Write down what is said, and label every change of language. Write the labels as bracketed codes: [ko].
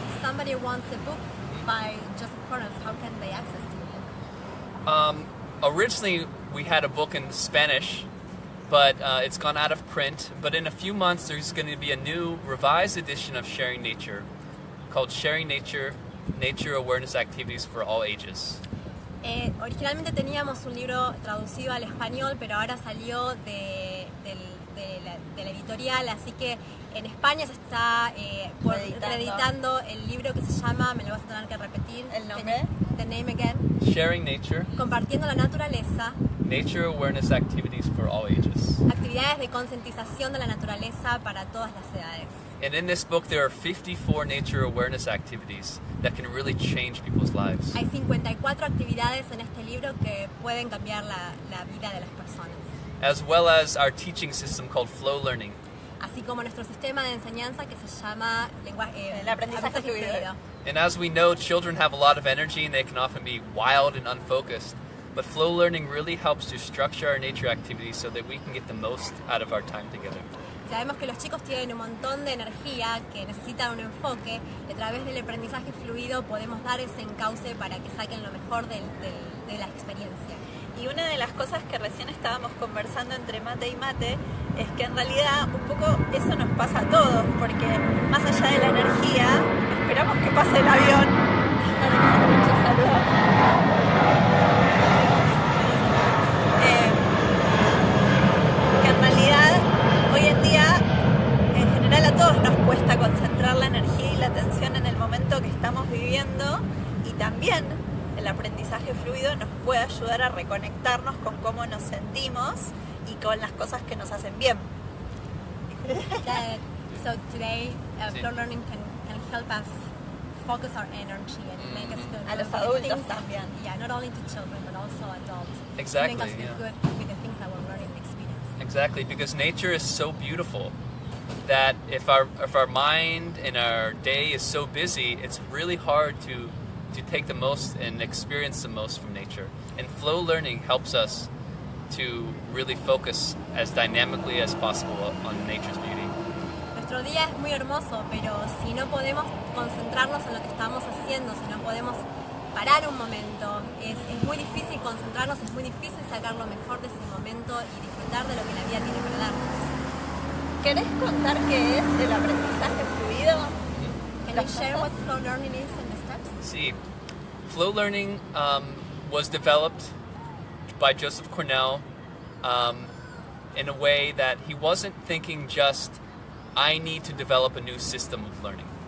[en] If somebody wants a book by Joseph Cornell, how can they access to it? Originally, we had a book in Spanish, but it's gone out of print. But in a few months, there's going to be a new revised edition of Sharing Nature called Sharing Nature, Nature Awareness Activities for All Ages. [es] Originalmente teníamos un libro traducido al español, pero ahora salió de la editorial, así que en España se está reeditando el libro que se llama, me lo vas a tener que repetir, ¿El nombre? [en] The name again. Sharing Nature, [es] Compartiendo la naturaleza, [en] Nature Awareness Activities for All Ages. [es] actividades de concientización de la naturaleza para todas las edades. [en] And in this book, there are 54 nature awareness activities that can really change people's lives. [es] Hay 54 actividades en este libro que pueden cambiar la vida de las personas, [en] As well as our teaching system called flow learning. [es] así como nuestro sistema de enseñanza que se llama El aprendizaje fluido. [en] And as we know, children have a lot of energy and they can often be wild and unfocused. But flow learning really helps to structure our nature activities so that we can get the most out of our time together. [es] Sabemos que los chicos tienen un montón de energía, que necesitan un enfoque, y a través del aprendizaje fluido podemos dar ese encauce para que saquen lo mejor de la experiencia. Y una de las cosas que recién estábamos conversando entre mate y mate es que en realidad un poco eso nos pasa a todos, porque más allá de la energía, esperamos que pase el avión. Muchos saludos. Que en realidad hoy en día en general a todos nos cuesta concentrar la energía y la atención en el momento que estamos viviendo, y también el aprendizaje fluido nos puede ayudar a reconectarnos con cómo nos sentimos y con las cosas que nos hacen bien. [en] So today, flow learning can help us focus our energy and make us feel [es] A los [en] good with [es] adultos [en] things. [es] también. [en] Yeah, not only to children, but also adults. Exactly, Make us feel yeah. good with the things that we're learning and experiencing. Exactly, because nature is so beautiful that if our mind and our day is so busy, it's really hard to take the most and experience the most from nature. And flow learning helps us to really focus as dynamically as possible on nature's beauty. [es] Nuestro día es muy hermoso, pero si no podemos concentrarnos en lo que estamos haciendo, si no podemos parar un momento, es muy difícil concentrarnos, es muy difícil sacar lo mejor de ese momento y disfrutar de lo que la vida tiene para darnos. ¿Querés contar qué es el aprendizaje fluido? [en] Can you share what flow learning is and the steps? See, flow learning was developed by Joseph Cornell in a way that he wasn't thinking just, I need to develop a new system of learning.